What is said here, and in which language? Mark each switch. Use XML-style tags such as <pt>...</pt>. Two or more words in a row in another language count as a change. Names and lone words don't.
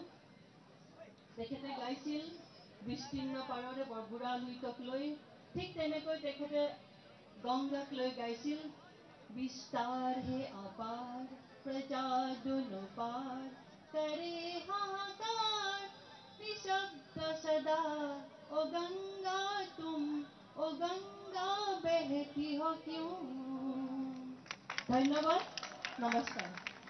<as>তেখেতে গাইছিল বিস্তীৰ্ণ পাৰৰে বুঢ়া লুইতক লৈ, ঠিক তেনেকৈ তেখেতে গংগাক লৈ গাইছিল বিস্তাৰ হে অপাৰ, প্ৰজা দুনো পাৰ, কৰে হাহাকাৰ নিঃশব্দ সদা,</as> <hi>ओ गंगा तुम, ओ गंगा बहती हो क्यों।</hi> <as>ধন্যবাদ, নমস্কাৰ।</as>